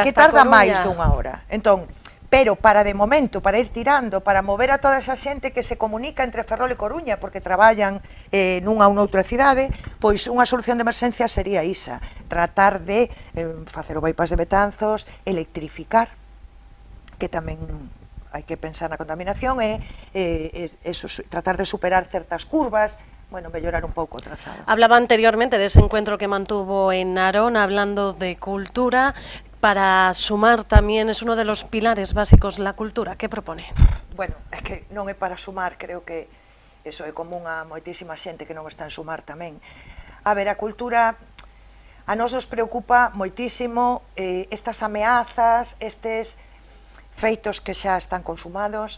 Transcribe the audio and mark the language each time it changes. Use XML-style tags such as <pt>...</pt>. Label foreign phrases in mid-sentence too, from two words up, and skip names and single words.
<gl>É que tarda máis dunha hora. Entón, pero para de momento, para ir tirando, para mover a toda esa xente que se comunica entre Ferrol e Coruña, porque traballan nunha ou noutra cidade, pois unha solución de emerxencia sería isa, tratar de facer o bypass de Betanzos, electrificar, que tamén hai que pensar na contaminación, e tratar de superar certas curvas, bueno, mellorar un pouco o trazado.</gl> <es>Hablaba anteriormente de ese encuentro que mantuvo en Narón, hablando de cultura. Para sumar tamén es uno de los pilares básicos la cultura. ¿Qué propone?</es> <gl>Bueno, é que non é para sumar, creo que eso é común a moitísima xente que non está en sumar tamén. A ver, a cultura a nos preocupa moitísimo estas ameazas, estes feitos que xa están consumados.</gl>